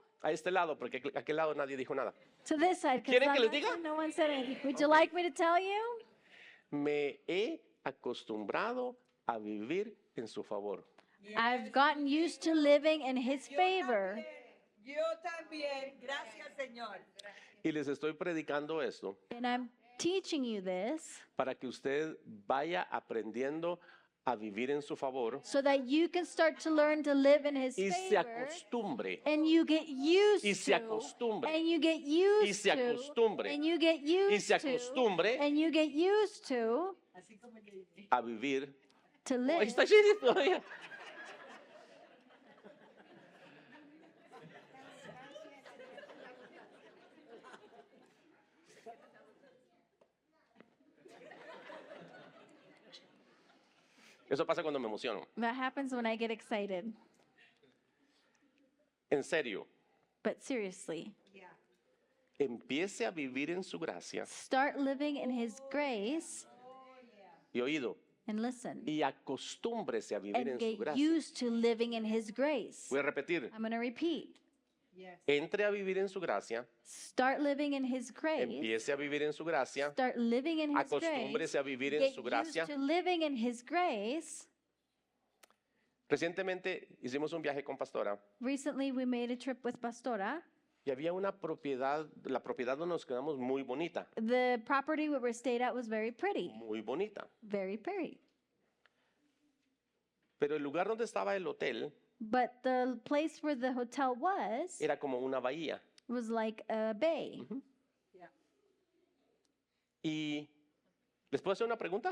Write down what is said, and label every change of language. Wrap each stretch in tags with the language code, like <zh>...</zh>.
<es>A este lado, porque a aquel lado nadie dijo nada.</es> <en>To this side,</en> <es>¿Quieren que les</es> <en>because</en> <es>diga?</es> <en>no one said anything. Would you like me to tell you?</en> <es>Me he acostumbrado a vivir en su favor.</es> <en>I've gotten used to living in His favor.</en> <es>Yo también. Gracias, Señor. Y les estoy predicando esto</es> <en>And I'm teaching you this</en> <es>para que usted vaya aprendiendo a vivir en su favor</es> <en>so that you can start to learn to live in His</en> <es>y se</es> <en>favor.</en> <es>acostumbre.</es> <en>And you get used</en> <es>Y se</es> <en>to.</en> <es>acostumbre.</es> <en>And you get</en> <es>Y</es> <en>used</en> <es>se</es> <en>to.</en> <es>acostumbre.</es> <en>And you get used</en> <es>Y se</es> <en>to.</en> <es>acostumbre</es> <en>And you get used to</en> <es>a vivir.</es> <en>to</en> <es>Ahí</es> <en>live.</en> <es>está Gigi todavía. Eso pasa cuando me emociono.</es> <en>That happens when I get excited.</en> <es>En serio,</es> <en>But seriously, Yeah.</en> <es>empiece a vivir en su gracia</es> <en>start living in His grace</en> <es>y oído.</es> <en>and listen.</en> <es>Y acostúmbrese a vivir</es> <en>And</en> <es>en su</es> <en>get</en> <es>gracia.</es> <en>used to living in His grace.</en> <es>Voy a repetir.</es> <en>I'm going to repeat. Yes.</en> <es>Entre a vivir en su gracia,</es> <en>Start living in His grace.</en> <es>empiece a vivir en su gracia,</es> <en>Start living in His grace.</en> <es>acostúmbrese a vivir en</es> <en>Get</en> <es>su gracia.</es> <en>used to living in His grace.</en> <es>Recientemente hicimos un viaje con Pastora</es> <en>Recently, we made a trip with Pastora.</en> <es>y había una propiedad, la propiedad donde nos quedamos muy bonita,</es> <en>The property where we stayed at was very pretty.</en> <es>muy bonita.</es> <en>Very pretty.</en> <es>Pero el lugar donde estaba el hotel</es> <en>But the place where the hotel</en> <es>era como una bahía.</es> <en>was like a bay. Yeah.</en> <es>Y ¿les puedo hacer una pregunta?</es>